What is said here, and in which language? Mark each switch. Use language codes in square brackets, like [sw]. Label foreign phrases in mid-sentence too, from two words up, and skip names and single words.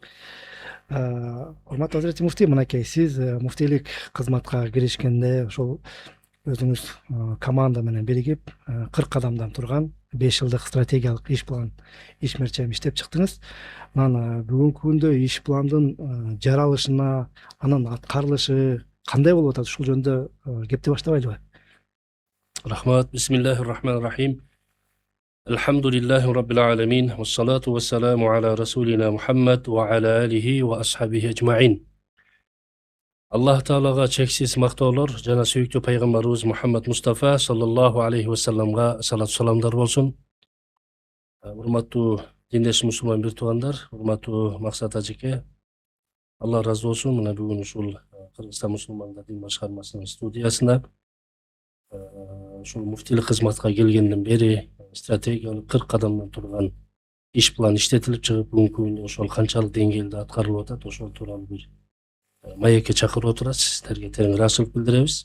[ky] Урматтуу азирети муфтий, мынакей сиз муфтийлик кызматка киришкенде ошол өзүңүз команда менен биригип 40 кадамдан турган 5 жылдык стратегиялык иш план ишмерчем иштеп чыктыңыз. Анан бүгүнкү күндө иш пландын жаралышына, анын аткарылышы кандай болуп атат? Ушул жөнүндө кепти баштабайлыбы? Рахмат. [ar] بسم الله الرحمن الرحيم. الحمد لله رب العالمين. والصلاة والسلام على رسولنا محمد وعلى آله وأصحابه أجمعين. [ky] Аллах Таалага чексиз мактоолор жана сүйүктүү пайгамбарыбыз Мухаммад Мустафа [ar] صلى الله عليه وسلم [ky] салат саламдар болсун. Урматтуу диндеш мусулман бир туугандар, урматтуу Максат ажеке, Алла разы болсун. Мына бүгүн ушул Кыргызстан мусулмандар дин башкармасынын студиясында ушул муфтийлик кызматка келгенден бери стратегиялык 40 кадамдан турган иш план иштетилип чыгып, бүгүнкү күндө ошол канчалык деңгээлде аткарылып атат, ошол тууралуу бир маекке чакырып отурат, сиздерге терең ыраазычылык билдиребиз.